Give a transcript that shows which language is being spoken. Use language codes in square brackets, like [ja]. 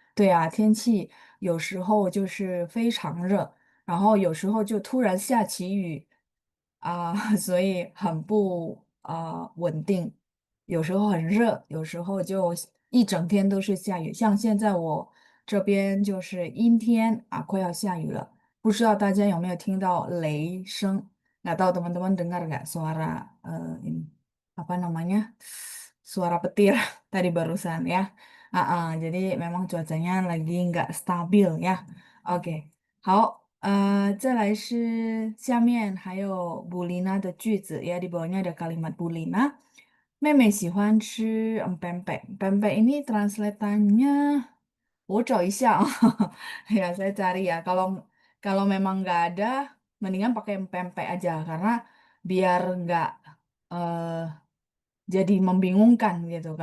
[zh] 对啊，天气有时候就是非常热，然后有时候就突然下起雨所以很不稳定。有时候很热，有时候就一整天都是下雨。像现在我这边就是阴天快要下雨了，不知道大家有没有听到雷声？ [id] Nggak tahu teman-teman dengar nggak suara ini apa namanya suara petir tadi barusan ya. Jadi memang cuacanya lagi nggak stabil ya. [zh] OK，好，再来是下面还有布丽娜的句子， [id] ya di bawahnya ada kalimat Bulina。 [zh] 妹妹喜欢吃pempek [id] ini translatannya [zh] 我找一下啊， [id] ya saya cari ya. Kalau kalau memang nggak ada, mendingan pakai pempek aja karena biar nggak eh, jadi membingungkan gitu.